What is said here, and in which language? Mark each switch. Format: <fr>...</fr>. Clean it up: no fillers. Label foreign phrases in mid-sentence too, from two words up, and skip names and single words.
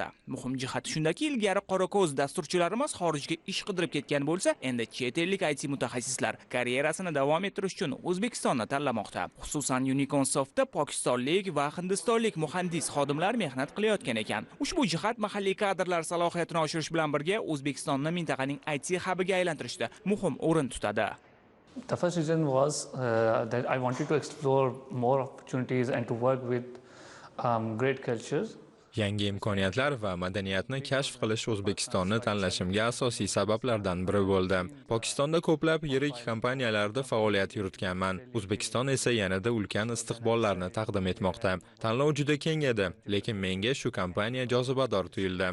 <uz>Muhim jihati shundaki, ilgari qorako'z dasturchilarimiz xorijga ish qidirib ketgan bo'lsa, endi chet ellik IT mutaxassislar karyerasini davom ettirish uchun O'zbekistonni tanlamoqda. Xususan, Unicorn Softda pokistonlik va hindistonlik muhandis xodimlar mehnat qilayotgan ekan. Ushbu jihat mahalliy kadrlar salohiyatini oshirish bilan birga O'zbekistonni mintaqaning IT hubiga aylantirishda muhim o'rin tutadi.</uz> <en>The first reason was that I wanted to explore more opportunities and to work with great cultures</en> <uz>Yangi imkoniyatlar va madaniyatni kashf qilish O'zbekistonni tanlashimga asosiy sabablardan biri bo'ldi. Pokistonda ko'plab yirik kompaniyalarda faoliyat yuritganman. O'zbekiston esa yanada ulkan istiqbollarni taqdim etmoqda. Tanlov juda keng edi, lekin menga shu kompaniya jozibador tuyuldi.</uz>